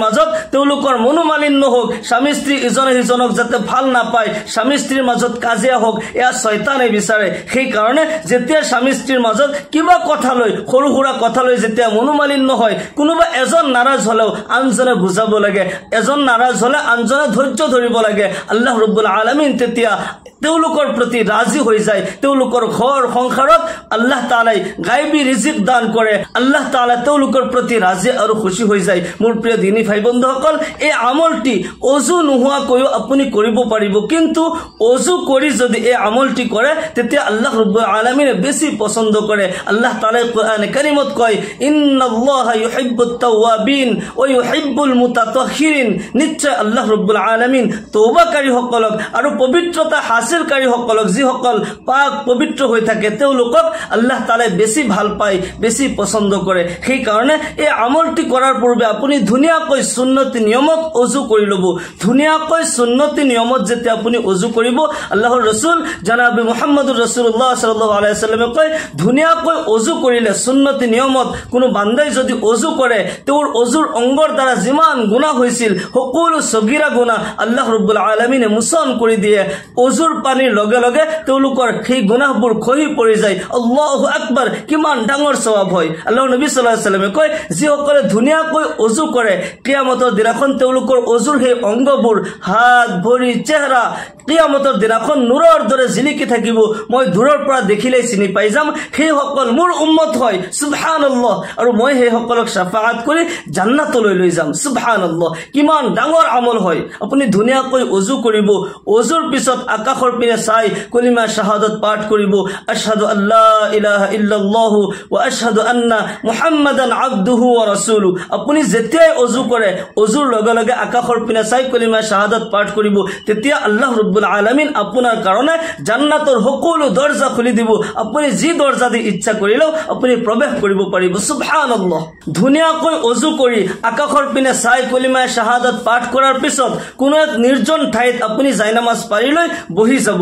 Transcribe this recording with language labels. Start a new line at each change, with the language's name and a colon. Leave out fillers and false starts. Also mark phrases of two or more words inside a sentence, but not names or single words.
Assamese: মাজত তেওঁলোকৰ মনোমালিন্য হোক স্বামী স্ত্ৰী ইজনে সিজনক যাতে ভাল নাপায় স্বামী স্ত্ৰীৰ মাজত কাজিয়া হোক এয়া শয়তানে বিচাৰে সেই কাৰণে যেতিয়া স্বামী স্ত্ৰীৰ মাজত কিবা কথা লৈ সৰু সৰু কথা লৈ যেতিয়া মনোমালিন্য হয় কোনোবা এজন নাৰাজ হলেও আনজনে বুজাব লাগে এজন নাৰাজ হলে আনজনে ধৈৰ্য ধৰিব লাগে আল্লাহ ৰাব্বুল আলামিন তেতিয়া তেওঁলোকৰ প্ৰতি ৰাজি হৈ যায়, তেওঁলোকৰ ঘৰ সংসাৰত আল্লাহ তাআলাই গায়বী ৰিজিক দান কৰে, আল্লাহ তাআলা তেওঁলোকৰ প্ৰতি ৰাজি আৰু খুশি হৈ যায়। মোৰ প্ৰিয় দিনী ভাই বন্ধুসকল, এই আমলটি অজু নোহোৱাকৈও আপুনি কৰিব পাৰিব, কিন্তু অজু কৰি যদি এই আমলটি কৰে তেতিয়া আল্লাহ ৰাব্বুল আলামিনে বেছি পছন্দ কৰে। আল্লাহ তাআলাই কোরআনে কারিমত কয়,
Arabic: إن الله يحب التوابين ويحب المتطهرين,
Assamese: নিশ্চয় আল্লাহ ৰাব্বুল আলামিন তওবাকাৰী সকলক আৰু পবিত্ৰতা হাসিলকাৰী সকলক, যিসকল পাক পবিত্ৰ হৈ থাকে তেওঁলোকক আল্লাহ তাআলাই বেছি ভাল পায়, বেছি পছন্দ কৰে। সেই কাৰণে এই আমলটি কৰাৰ পূৰ্বে আপুনি ধুনীয়াকৈ সুন্নতি নিয়মত অজু কৰি ল'ব। ধুনীয়াকৈ সুন্নতি নিয়মত যেতিয়া আপুনি অজু কৰিব, আল্লাহৰ ৰাসূল জনাবে মুহাম্মদুৰ ৰাসূলুল্লাহ
Arabic: صلى الله عليه وسلم
Assamese: কয়, ধুনীয়াকৈ অজু কৰিলে সুন্নতি নিয়মত কোনো বান্দাই যদি অজু কৰে, তেওঁৰ অজুৰ অংগৰ দ্বাৰা যিমান গুনাহ হৈছিল সকলো সগীৰা গুনাহ আল্লাহ ৰাব্বুল আলামিনে মোচন কৰি দিয়ে। অজুৰ পানীৰ লগে লগে তেওঁলোকৰ সেই গুনাহবোৰ খহি পৰি যায়।
Arabic: الله أكبر,
Assamese: কিমান ডাঙৰ সওয়াব হয়। আল্লাহৰ নবী
Arabic: صلى الله عليه وسلم
Assamese: কয়, যিসকলে ধুনীয়াকৈ অজু কৰে কিয়ামতৰ দিনাখন তেওঁলোকৰ অজুৰ সেই অংগবোৰ, হাত ভৰি চেহাৰা কিয়ামতৰ দিনাখন নূৰৰ দৰে জিলিকি থাকিব। মই দূৰৰ পৰা দেখিলেই চিনি পাই যাম সেইসকল মোৰ উম্মত হয়, সুবহানাল্লাহ, আৰু মই সেইসকলক শাফাআত কৰি জান্নাতলৈ লৈ যাম। সুবহানাল্লাহ, কিমান ডাঙৰ আমল হয়। আপুনি ধুনীয়াকৈ অজু কৰিব, অজুৰ পিছত আকাশৰ পিনে চাই কলিমা শাহাদাত পাঠ কৰিব,
Arabic: أشهد أن لا إله إلا الله وأشهد أن محمدا عبده ورسوله.
Assamese: আপুনি যেতিয়াই অজু কৰে, অজুৰ লগে লগে আকাশৰ পিনে চাই কলিমা শাহাদাত পাঠ কৰিব, তেতিয়া আল্লাহ ৰাব্বুল আলামিন আপোনাৰ কাৰণে জান্নাতৰ সকলো দৰজা খুলি দিব। আপুনি যি দৰজা দি ইচ্ছা কৰিলেও আপুনি প্ৰৱেশ কৰিব পাৰিব। সুবহানাল্লাহ, ধুনীয়াকৈ অজু কৰি আকাশৰ পিনে চাই কলিমা শাহাদাত পাঠ কৰাৰ পিছত কোনো এক নিৰ্জন ঠাইত আপুনি জায়নামাজ পাৰি লৈ বহি যাব।